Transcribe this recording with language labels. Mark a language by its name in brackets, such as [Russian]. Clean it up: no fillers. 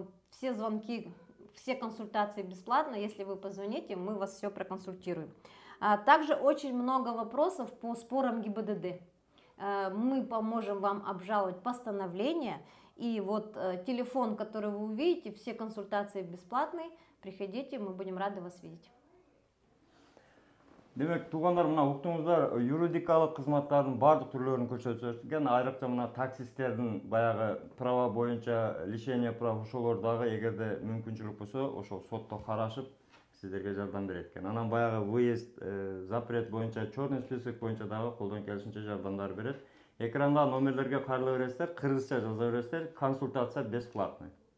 [Russian] Все звонки, все консультации бесплатно. Если вы позвоните, мы вас все проконсультируем. Также очень много вопросов по спорам ГИБДД. Мы поможем вам обжаловать постановление. И вот телефон, который вы увидите, все консультации бесплатные. Приходите, мы будем рады вас видеть. [Kyrgyz] Демек, тугандар, мына уктуңуздар, юридикалык кызматтардын бардык түрлөрүн көрсөтүлгөн. Айрыкча мына таксисттердин баягы права боюнча [Russian] лишение прав [Kyrgyz] ошолор дагы эгерде мүмкүнчүлүк болсо, ошол сотто карашып сиздерге жардам берет экен. Анан баягы выезд, запрет боюнча, [Russian] черный список [Kyrgyz] боюнча дагы колдон келишинче жардамдар берет. Экранда номерлерге кайрыла бересиздер, кыргызча жаза бересиздер, [Russian] консультация бесплатный.